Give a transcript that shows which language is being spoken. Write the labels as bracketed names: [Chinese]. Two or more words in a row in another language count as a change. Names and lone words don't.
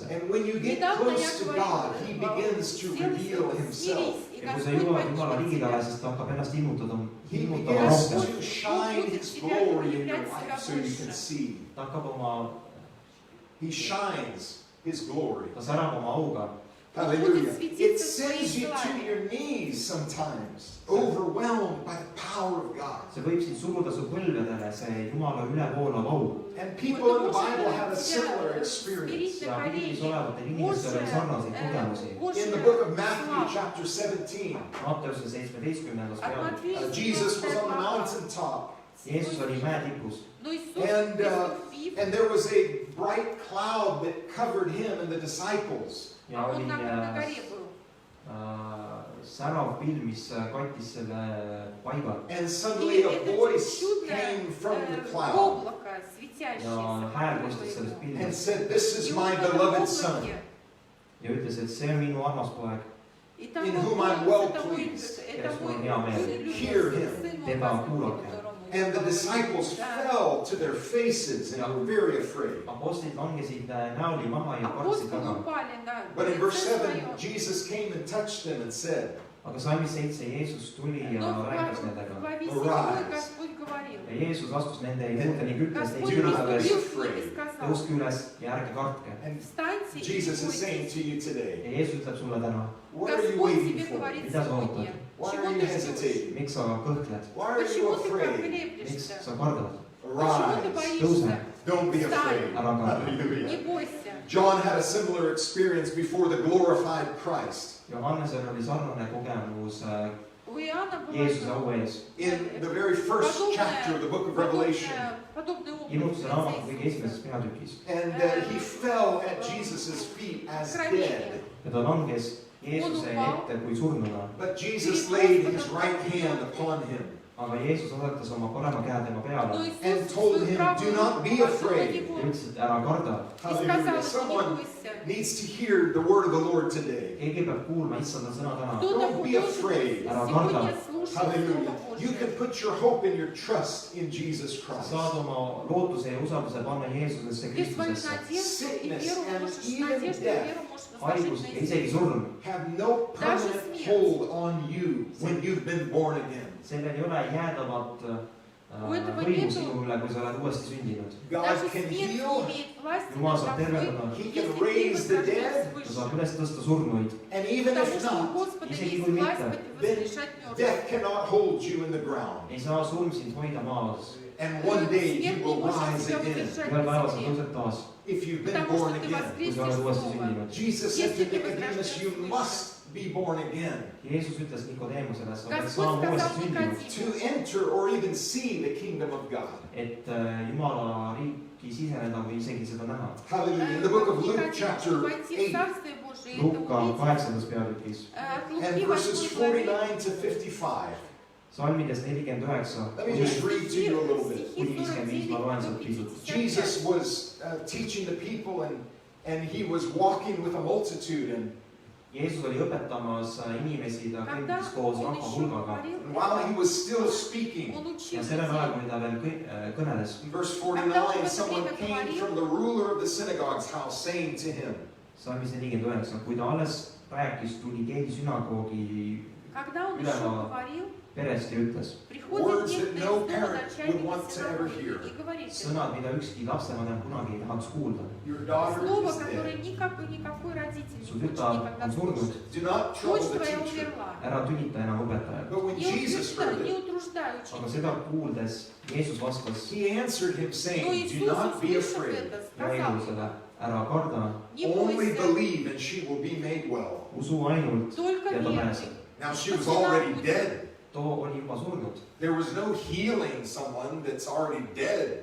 [English] And when you get close to God, He begins to reveal Himself. [Estonian] Ja kui sa jõuad Jumala liigidale, siis ta hakkab ennast ilmutama [English] He [Estonian] rohkem. [English] begins to shine His glory in your life so you can see. [Estonian] Ta hakkab oma, [English] He shines His glory. [Estonian] ta särab oma auga. [English] Hallelujah. It sends you to your knees sometimes, overwhelmed by the power of God. [Estonian] See võib sind suruda su põlvedele, see Jumala ülevoolav au. [English] And people in the Bible have a similar experience. [Estonian] Ja piiblis olevatel inimestel oli sarnaseid kogemusi. [English] In the book of Matthew, chapter 17, [Estonian] Matteuse 17. peatükk. [English] Jesus was on the mountaintop, [Estonian] Jeesus oli mäe tipus [English] and there was a bright cloud that covered him and the disciples. [Estonian] ja oli särav pilv, mis kattis selle paiga. [English] And suddenly a voice came from the cloud [Estonian] Ja hääl kostis sellest [English] and [Estonian] pilvist [English] said, "This is my beloved Son, [Estonian] ja ütles, et see on minu armas poeg, [English] in whom I'm well pleased." Hear him. [Estonian] teda kuulake. [English] And the disciples fell to their faces and were very afraid. [Estonian] Apostlid langesid näoli maha ja kartsid väga. [English] But in verse 7, Jesus came and touched them and said, [Estonian] Aga salmis 7 Jeesus tuli ja rääkis nendega. Ja Jeesus astus nende juurde ning ütles neist ülesades, tõuske üles ja ärge kartke. [English] and Jesus is saying to you today, [Estonian] Ja Jeesus ütleb sulle täna, [English] what are you waiting for? [Estonian] mida sa ootad? [English] Why are you hesitating? [Estonian] Miks sa kõhkled? [English] Why are you afraid? [Estonian] Miks sa kardad? [English] Arise. [Estonian] Tõuse, [English] Don't be afraid. [Estonian] ära karda. [English] Hallelujah. John had a similar experience before the glorified Christ. [Estonian] Johannesel oli sarnane kogemus Jeesuse au ees. [English] In the very first chapter of the book of Revelation, [Estonian] Ilmutuse raamatu kõige esimeses peatükis. [English] and he fell at Jesus' feet as dead. [Estonian] Ja ta langes Jeesuse ette kui surnuna. [English] But Jesus laid his right hand upon him [Estonian] Aga Jeesus asetas oma parema käe tema peale [English] and told him, "Do not be afraid." [Estonian] ja ütles, et ära karda. [English] Hallelujah. Someone needs to hear the word of the Lord today. [Estonian] Keegi peab kuulma issanda sõna täna. [English] Don't be afraid. [Estonian] Ära karda. [English] Hallelujah. You can put your hope and your trust in Jesus [Estonian] Sa [English] Christ. [Estonian] saad oma lootuse ja usalduse panna Jeesusesse Kristusesse. Haigus ja isegi surm. [English] Have no permanent hold on you when you've been born again. [Estonian] Sellel ei ole jäädavat võimu sinu üle, kui sa oled uuesti sündinud. [English] God can heal, [Estonian] Jumal saab tervendada, [English] He can raise the dead, [Estonian] ta saab üles tõsta surnuid. [English] and even if not, death cannot hold you in the ground. [Estonian] Ei saa surm sind hoida maas. [English] And one day you will rise again [Estonian] Ühel päeval sa tõused taas, [English] if you've been born again. [Estonian] kui sa oled uuesti sündinud. [English] Jesus said to Nicodemus, you must be born again [Estonian] Jeesus ütles Nikodeemusele, sa pead saama uuesti sündinud, [English] to enter or even see the kingdom of God. [Estonian] et Jumala riiki ükski siseneda või isegi seda näha. [English] Hallelujah. In the book of Luke, chapter 8, [Estonian] Luka 8. peatükis. [English] and verses 49 to 55. [Estonian] Salmides 49. [English] Let me just read to you a little bit. [Estonian] Kuni 55 ma loen sealt pisut. [English] Jesus was teaching the people, and he was walking with a multitude. And [Estonian] Jeesus oli õpetamas inimesi, ta kõndis koos rahva hulgaga. [English] while he was still speaking, [Estonian] Ja sellel ajal, kui ta veel kõneles, [English] in verse 49, someone came from the ruler of the synagogue's house, saying to him, [Estonian] salmis 49, kui ta alles rääkis, tuli keegi sünagoogi ülema perest ja ütles, [English] words that no parent would want to ever hear. [Estonian] sõnad, mida ükski lapsevanem kunagi ei tahaks kuulda. [English] Your daughter [Russian] Слово, [English] is [Russian] которое [English] dead. [Russian] никакой родитель [Estonian] Su [Russian] не хочет [Estonian] tütar [Russian] никогда [Estonian] on surnud, [Russian] слышать. [English] Do not trouble [Russian] Дочь [English] the [Russian] твоя [English] teacher. [Russian] умерла. [Estonian] ära tülita enam õpetajat. [English] But when Jesus heard [Russian] Не [English] it, [Russian] утруждай [Estonian] Aga [Russian] учителя. [Estonian] seda kuuldes Jeesus vastas [English] he answered him, [Russian] Но [English] saying, Do [Russian] Иисус, [English] not be [Russian] услышав [English] afraid. [Russian] это, сказал, [Estonian] jäinusele, ära karda, [Russian] не [English] Only [Russian] бойся, [English] believe, and she will be made well. [Estonian] usu ainult [Russian] только [Estonian] ja ta [Russian] веруй. [Estonian] pääseb. [English] Now she was already dead. [Estonian] too oli juba surnud. [English] There was no healing someone that's already dead.